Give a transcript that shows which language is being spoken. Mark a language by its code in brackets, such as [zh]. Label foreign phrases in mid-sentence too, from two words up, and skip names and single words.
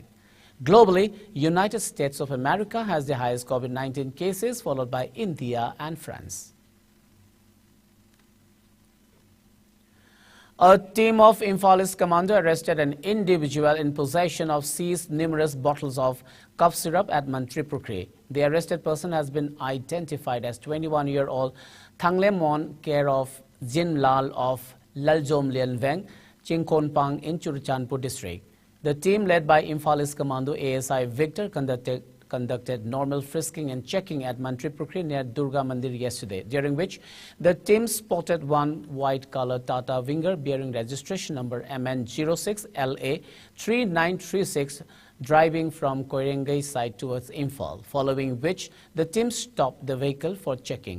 [en] Globally, United States of America has the highest COVID-19 cases, followed by India and France. A team of Imphalis commando arrested an individual in possession of seized numerous bottles of cough syrup at Mantripurkri. The arrested person has been identified as 21-year-old Thanglemon, care of Jin Lal of Laljom Lianveng, Chingkonpang in Churachandpur district. The team led by Imphalis commando ASI Victor conducted normal frisking and checking at Mantripurkri near Durga Mandir yesterday, during which the team spotted one white-colored Tata Winger bearing registration number MN06LA3936 driving from Koirengai side towards Imphal, following which the team stopped the vehicle for checking.